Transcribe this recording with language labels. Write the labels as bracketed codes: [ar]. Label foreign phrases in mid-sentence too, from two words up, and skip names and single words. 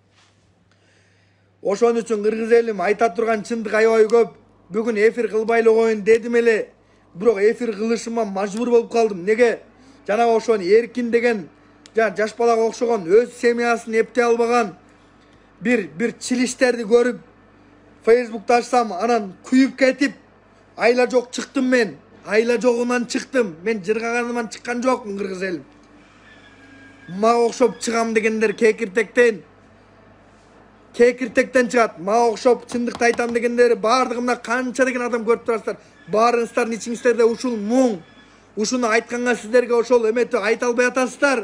[ky] Ошон үчүн кыргыз элим, айта турган чындык аябай көп. Бүгүн эфир кылбай эле коеюн дедим эле. Бирок эфир кылышыма мажбур болуп калдым. Неге? Жанагы ошон Эркин деген жаш балага окшогон өз семьясын эптей албаган бир чилиштерди көрүп Facebook'ta ачсам, анан куюп кетип айла жок чыктым мен. Айла жогунан чыктым. Мен жыргаганыман чыккан жокмун, кыргыз элим. Мага окшоп чыгам дегендер кекиртектен чыгат. Мага окшоп чындыкты айтам дегендер бардыгымда канча деген адам көрүп турасыздар. Баарыңыздардын ичиңиздерде ушул муң, ушуну айтканга сиздерге ошол эметип айта албай атасыздар.